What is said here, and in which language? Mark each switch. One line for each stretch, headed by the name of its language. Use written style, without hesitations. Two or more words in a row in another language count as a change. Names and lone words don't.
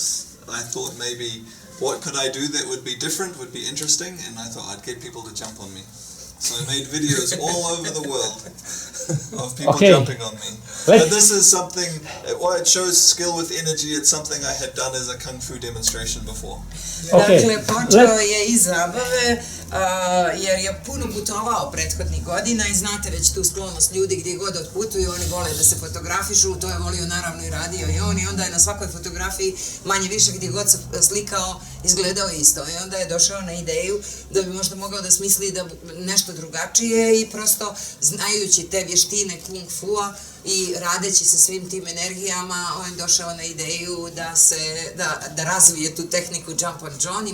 English: I thought maybe what could I do that would be different, would be interesting, and I thought I'd get people to jump on me. So I made videos all over the world of people jumping on me. But this is something, it shows skill with energy. It's something I had done as a kung fu demonstration before.
Bosnian: Dakle, počeo je iz zabave, jer je puno putovao prethodnih godina i znate već tu sklonost ljudi gdje god otputuju, oni vole da se fotografišu, to je volio naravno i radio i on, i onda je na svakoj fotografiji manje više gdje god se slikao izgledao isto, i onda je došao na ideju da bi možda mogao da smisli da nešto drugačije, i prosto znajući te vještine kung fua i radeći se svim tim energijama, on je došao na ideju da razvije tu tehniku Jump on John.